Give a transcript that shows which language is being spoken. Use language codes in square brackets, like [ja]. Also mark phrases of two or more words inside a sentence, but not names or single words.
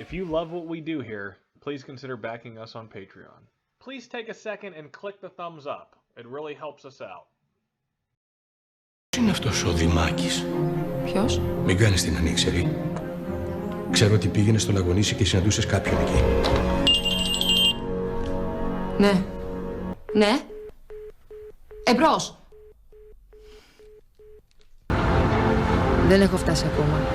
[en] love what we do here, please consider backing us on Patreon. Please take a second and click the thumbs up. It really helps us out. [el] Ποιος είναι αυτός ο Δημάκης? Ποιος? Μην κάνεις την ανήξερη. Ξέρω ότι πήγαινες στον αγωνίσι και συναντούσες κάποιον εκεί. Ναι. Ναι. Εμπρός. Δεν έχω φτάσει ακόμα.